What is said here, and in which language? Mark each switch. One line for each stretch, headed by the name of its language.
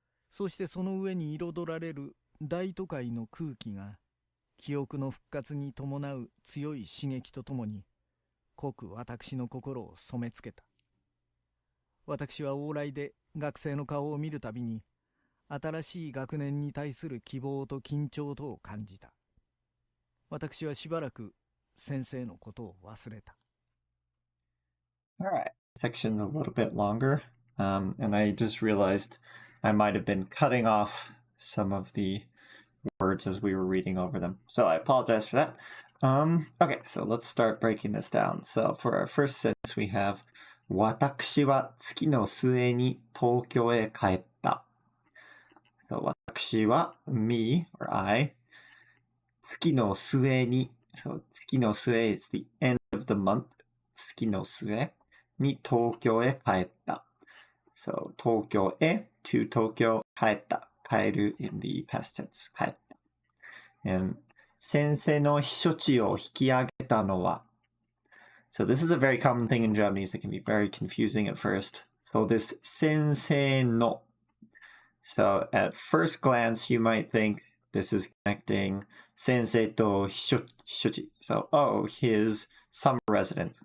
Japanese: そしてその上に彩られる大都会の空気が、記憶の復活に伴う強い刺激とともに濃く私の心を染めつけた。私は往来で学生の顔を見るたびに新しい学年に対する希望と緊張とを感じた。私はしばらく先生のことを忘れた。
English: All right, section's a little bit longer, and I just realized I might have been cutting off some of the words as we were reading over them. So I apologize for that. Okay, so let's start breaking this down. So for our first sentence, we have
Japanese: 私は月の末に東京へ帰った。
English: So
Japanese: 私は
English: me or I
Japanese: 月の末に
English: so
Japanese: 月の末
English: is the end of the month
Japanese: 月の末に東京へ帰った。
English: So
Japanese: 東京へ
English: to
Japanese: 東京帰った。帰る
English: in the past tense
Japanese: 帰った。
English: And
Japanese: 先生の避暑地を引き上げたのは
English: So this is a very common thing in Japanese that can be very confusing at first. So this
Japanese: 先生の
English: So at first glance you might think this is connecting
Japanese: 先生と避暑地
English: So oh, his summer residence.